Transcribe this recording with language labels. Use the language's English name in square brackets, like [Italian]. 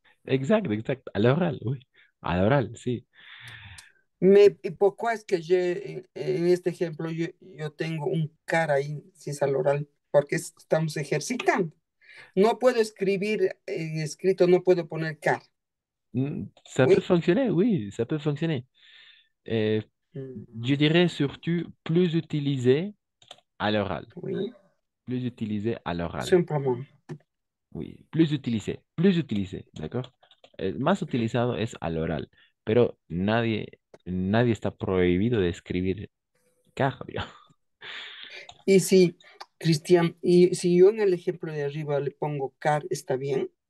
[French] exact, exact. À l'oral, oui. À l'oral, [Spanish] si. ¿Y por qué es que en este ejemplo yo tengo un car ahí, si es al oral? Porque estamos ejercitando. No puedo escribir en escrito, no puedo poner car. [French] Ça peut fonctionner, oui, ça peut fonctionner. Euh, je dirais surtout plus utilisé à l'oral. oui, Plus utilisé à l'oral. simplement. Oui, plus utilisé, ¿ d'accord? [Spanish] El más utilizado es al oral, pero nadie está prohibido de escribir caja, digamos. Y si, Cristian, y si yo en el ejemplo de arriba le pongo car, ¿está bien?